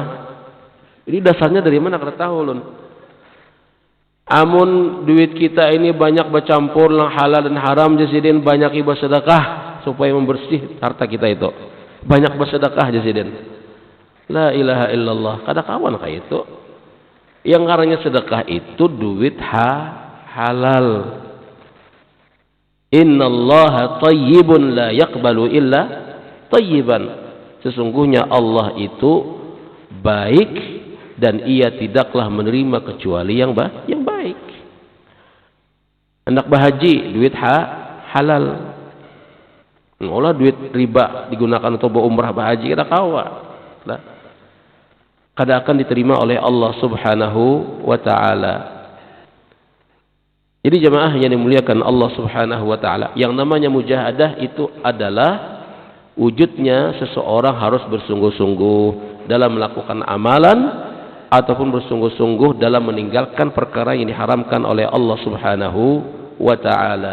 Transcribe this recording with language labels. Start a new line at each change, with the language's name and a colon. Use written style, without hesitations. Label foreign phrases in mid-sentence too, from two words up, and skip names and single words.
Banjar: Ini dasarnya dari mana kada tahu ulun. Amun duit kita ini banyak bercampur lang halal dan haram, jasidin banyak ibadah sedekah supaya membersih harta kita itu. Banyak bersedekah jasidin.
Arabic: La ilaha illallah.
Banjar: Kada kawan kayak itu. Yang ngarannya sedekah itu duit halal.
Arabic: Innallaha tayyibun la yaqbalu illa tayyiban.
Indonesian: Sesungguhnya Allah itu baik dan ia tidaklah menerima kecuali yang baik. Hendak berhaji, duit halal.
Banjar: Ngolah duit riba digunakan untuk berumrah berhaji, kada kawa.
Indonesian: Kada akan diterima oleh
Arabic: Allah Subhanahu wa taala.
Indonesian: Jadi jemaah yang dimuliakan
Arabic: Allah Subhanahu wa taala,
Indonesian: yang namanya mujahadah itu adalah wujudnya seseorang harus bersungguh-sungguh dalam melakukan amalan ataupun bersungguh-sungguh dalam meninggalkan perkara yang diharamkan oleh
Arabic: Allah Subhanahu wa taala.